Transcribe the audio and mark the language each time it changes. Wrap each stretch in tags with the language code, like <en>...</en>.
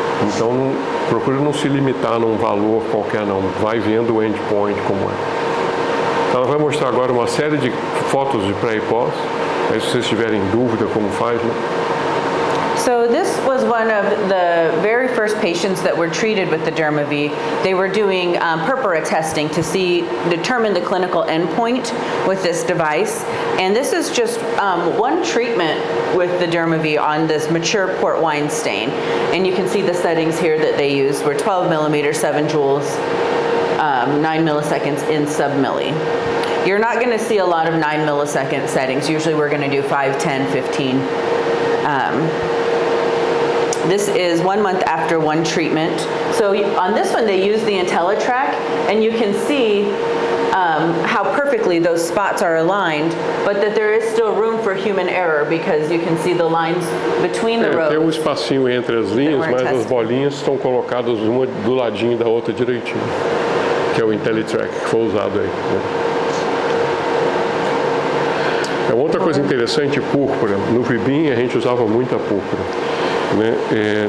<pt>Então, procure não se limitar num valor qualquer, não. Vai vendo o endpoint como é. Ela vai mostrar agora uma série de fotos de pré e pós. Aí, se vocês tiverem dúvida como faz, né?</pt> <en>So this was one of the very first patients that were treated with the Dermav. They were doing purpura testing to determine the clinical endpoint with this device. And this is just one treatment with the Dermav on this mature port wine stain. And you can see the settings here that they used were 12 millimeters, 7 joules, 9 milliseconds in sub-milli. You're not going to see a lot of 9 millisecond settings. Usually we're going to do 5, 10, 15. This is 1 month after one treatment. So on this one they use the IntelliTrack, and you can see how perfectly those spots are aligned, but that there is still room for human error, because you can see the lines between the rows.</en> <pt>Tem espacinho entre as linhas, mas as bolinhas estão colocadas uma do ladinho da outra direitinho, que é o IntelliTrack que foi usado aí, né? Outra coisa interessante, púrpura. No Vibim a gente usava muita púrpura, né?</pt>